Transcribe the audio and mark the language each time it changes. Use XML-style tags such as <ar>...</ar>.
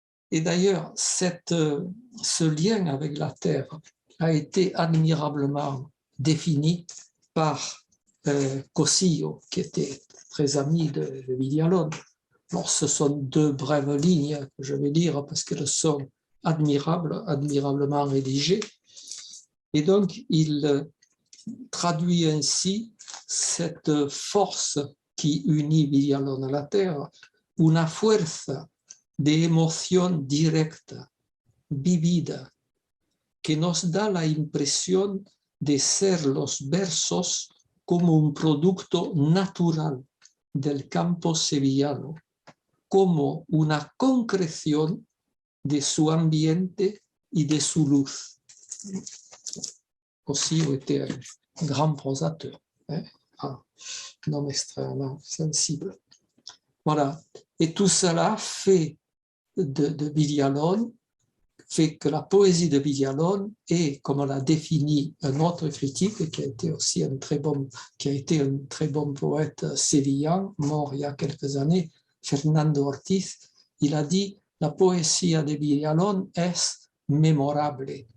<fr>Et d'ailleurs, ce lien avec la terre a été admirablement défini par Cosillo, qui était très ami de Villalone. Alors, ce sont deux brèves lignes que je vais lire parce qu'elles sont admirablement rédigées. Et donc, il traduit ainsi cette force qui unit Villalone à la terre,</fr> <es>una fuerza de emoción directa, vivida, que nos da la impresión de ser los versos como un producto natural del campo sevillano, como una concreción de su ambiente y de su luz.</es> <fr>Cosillo était un grand prosateur, un homme extrêmement sensible. Voilà. Et tout cela fait de Villalone, fait que la poésie de Villalone est, comme l'a défini un autre critique qui a été aussi un très bon poète sévillan, mort il y a quelques années, Fernando Ortiz, il a dit la poésie de Villalone est mémorable,</fr>